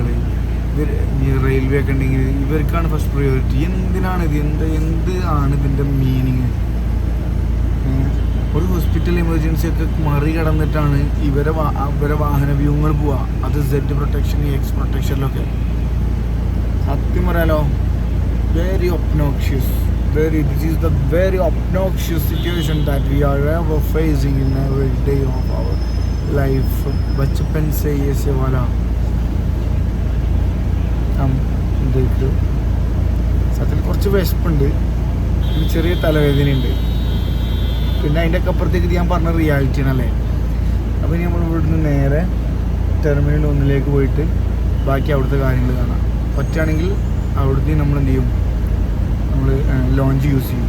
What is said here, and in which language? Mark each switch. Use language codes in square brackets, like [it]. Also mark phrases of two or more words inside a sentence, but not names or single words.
[ml] റെയിൽവേ ഒക്കെ ഉണ്ടെങ്കിൽ ഇവർക്കാണ് [en] first priority. [ml] എന്തിനാണ് ഇത്? എന്ത് ആണ് ഇതിൻ്റെ മീനിങ്? ഒരു [en] hospital emergency [ml] ഒക്കെ മറികടന്നിട്ടാണ് ഇവരെ വാഹന വ്യൂഹങ്ങൾ പോവുക. അത് [en] Z protection, [ml] എക്സ് പ്രൊട്ടക്ഷനിലൊക്കെ. സത്യം പറയാലോ, [en] very obnoxious. This is the very obnoxious situation that we are ever facing in every day of our life. [hi] बचपन से ये से वाला हम देख लो. [ml] സത്യത്തിൽ കുറച്ച് വിശപ്പുണ്ട്, ചെറിയ തലവേദനയുണ്ട്. പിന്നെ അതിൻ്റെ ഒക്കെ അപ്പുറത്തേക്ക് ഞാൻ പറഞ്ഞ റിയാലിറ്റിയാണ് അല്ലേ. അപ്പോൾ ഇനി നമ്മൾ ഇവിടുന്ന് നേരെ ടെർമിനൽ 1 പോയിട്ട് ബാക്കി അവിടുത്തെ കാര്യങ്ങൾ കാണാം. പറ്റുകയാണെങ്കിൽ അവിടുത്തെ നമ്മൾ എന്ത് ചെയ്യും, നമ്മൾ [en] lounge use [ml] ചെയ്യും.